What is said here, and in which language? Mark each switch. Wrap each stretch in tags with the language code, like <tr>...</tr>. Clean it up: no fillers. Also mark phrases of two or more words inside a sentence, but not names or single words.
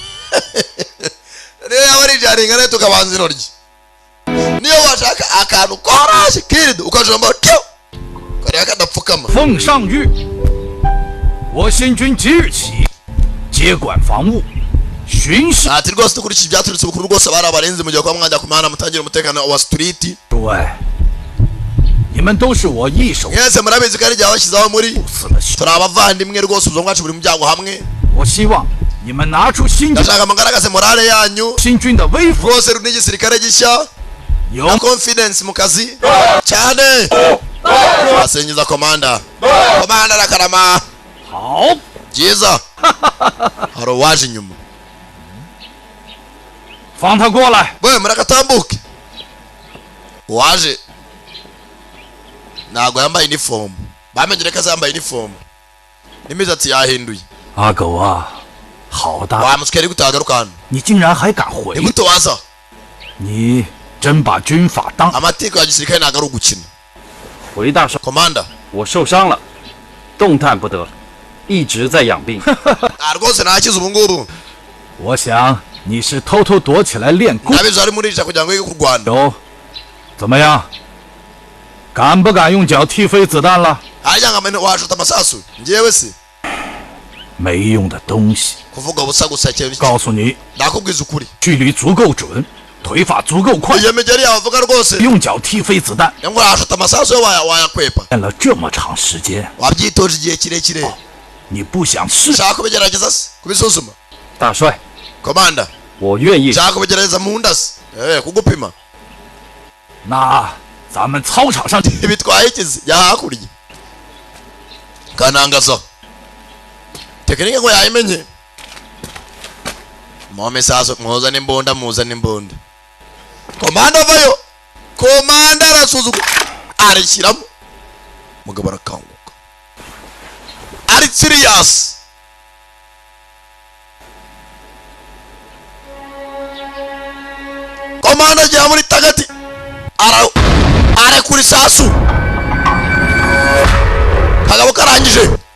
<rw>niyo yaba ari jaringana tukabanza intoryi niyo washaka akantu koroshye kirido ukajomba tyo kariya kadapfukama</rw> <zh>奉上谕，我新军即日起接管防务，巡视。</zh> <rw>ati rwose dukurikije ibyaturutse ubukuru rwose bari abarenze mu gihe kwa mwajya ku mihanda mutangira umutekano wa street</rw> <zh>诸位，你们都是我一手。</zh> <rw>mwese murabizi ko ari jya washyizeho muri turi abavandimwe rwose ubuzima bwacu buri mu byago hamwe</rw> <zh>我希望你们拿出新军</zh> <rw>ndashaka mugaragaze morale yanyu</rw> <zh>新军的威风</zh> <rw>rwose runi igisirikare gishya na confidence mu kazi cyane asingiza komanda arakarama</rw> <zh>好</zh> <rw>byiza hari uwaje inyuma</rw> <zh>放他过来</zh> <rw>we muragatambuke uwaje ntabwo yambaye inifomu bamenyere ko azambaye inifomu n'imisatsi yahinduye</rw> <zh>阿狗啊，好大！</zh> <rw>wa muswere gutagaruka hano</rw> <zh>你竟然还敢回！</zh> <rw>ni gute waza</rw> <zh>你真把军法当</zh> <rw>amategeko ya gisirikare ntabwo ari ugukina</rw> <zh>回大少，</zh> <rw>komanda</rw> <zh>我受伤了，动弹不得，一直在养病。</zh> <rw>rwose ntakize ubu ngubu</rw> <zh>我想你是偷偷躲起来练功。</zh> <rw>ndabizi ari muri irica kugira ngo yige kurwana</rw> <zh>有，怎么样？敢不敢用脚踢飞子弹了？</zh> <rw>hajya nkamenya washuta amasasu njyewe se</rw> <zh>没用的东西！</zh> <rw>kuvuga ubusa gusa ikintu</rw> <zh>告诉你，</zh> <rw>ndakubwiza ukuri</rw> <zh>距离足够准，腿法足够快，</zh> <rw>iyo migeri yawe uvuga rwose</rw> <zh>用脚踢飞子弹。</zh> <rw>ngo washuta amasasu yo wayakwepa</rw> <zh>练了这么长时间，</zh> <rw>wabyitoje igihe kirekire</rw> <zh>你不想试？</zh> <rw>ushaka kubigerageza se kubisuzuma</rw> <zh>大帅，</zh> <rw>komanda</rw> <zh>我愿意。</zh> <rw>ushaka kubigerageza mu nda se kugupima</rw> <zh>那咱们操场上</zh> <rw>bitwaye ikizi yahakurya kanangaza tekinike ngo yayimenye mome saso muzane imbunda komanda avayo komanda arasuzugura arishyiramo mugabo arakanguka ari serious komanda ajya muri tagati arekura isasu kagabo karangije</rw>